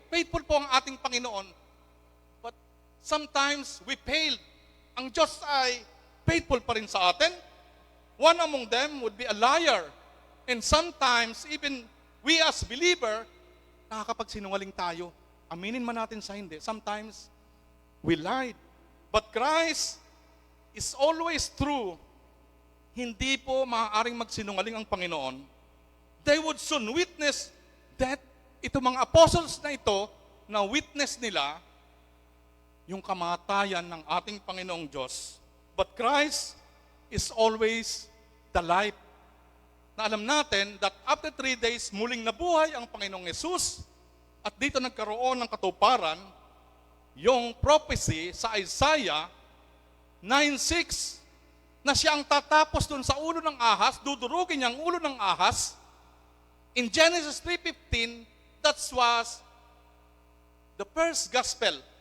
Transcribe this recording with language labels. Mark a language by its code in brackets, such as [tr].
[tl] Faithful po ang ating Panginoon. [en] But sometimes we fail. [tl] Ang Diyos ay faithful pa rin sa atin. [en] One among them would be a liar. And sometimes, even we as believer, [tl] nakakapagsinungaling tayo. Aminin man natin sa hindi. [en] Sometimes, we lied. But Christ is always true. [tl] Hindi po maaaring magsinungaling ang Panginoon. [en] They would soon witness that [tl] itong mga apostles na ito, na witness nila yung kamatayan ng ating Panginoong Diyos. [en] But Christ is always the life. [tl] Na alam natin [en] that after 3 days, [tl] muling nabuhay ang Panginoong Yesus. At dito nagkaroon ng katuparan yung prophecy sa Isaiah 9:6 na siya ang tatapos dun sa ulo ng ahas, dudurugin niya ang ulo ng ahas. [en] In Genesis 3:15, that was the first gospel.